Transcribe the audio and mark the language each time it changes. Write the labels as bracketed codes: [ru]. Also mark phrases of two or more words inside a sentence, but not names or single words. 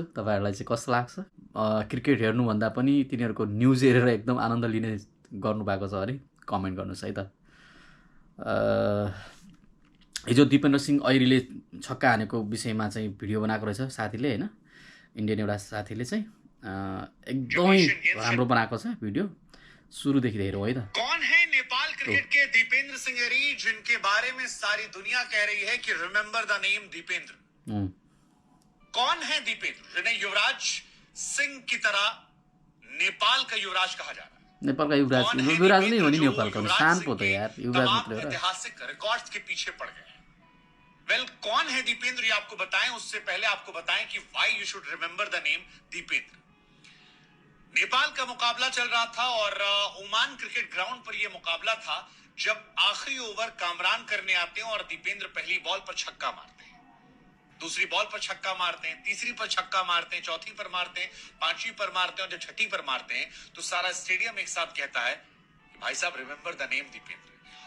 [ne] तपाईँहरूलाई चाहिँ कस्तो लाग्छ? क्रिकेट हेर्नुभन्दा पनि तिनीहरूको न्युज हेरेर एकदम आनन्द लिने गर्नुभएको छ अरे कमेन्ट गर्नुहोस् है त। हिजो दिपेन्द्र सिंह ऐरीले छक्का हानेको विषयमा चाहिँ भिडियो बनाएको रहेछ साथीले होइन, इन्डियन एउटा साथीले चाहिँ एकदमै राम्रो बनाएको छ भिडियो। सुरुदेखि हेरौँ है त। [hi] कौन है नेपाल क्रिकेट के दीपेंद्र सिंह ऐरी, जिनके बारे में सारी दुनिया कह रही है कि [en] remember the name [hi] दीपेंद्र। कौन है दीपेंद्र, जिन्हें युवराज सिंह की तरह नेपाल का युवराज कहा जा रहा है? नेपाल का युवराज युवराज नहीं होनी, नेपाल का शान पो तो यार युवराज मतलब ऐतिहासिक रिकॉर्ड्स के पीछे पड़ गए हैं। वेल, कौन है दीपेंद्र ये आपको बताएं, उससे पहले आपको बताएं कि [en] why you should remember the name [hi] दीपेंद्र। नेपाल का मुकाबला चल रहा था और ओमान क्रिकेट ग्राउंड पर यह मुकाबला था, जब आखिरी ओवर कामरान करने आते हैं और दीपेंद्र पहली बॉल पर छक्का मारते हैं, दूसरी बॉल पर छक्का मारते हैं, तीसरी पर छक्का मारते हैं, चौथी पर मारते हैं, पांचवी पर मारते हैं और जब छठी पर मारते हैं तो सारा स्टेडियम एक साथ कहता है कि भाई साहब [en] remember the name [hi] दीपेंद्र।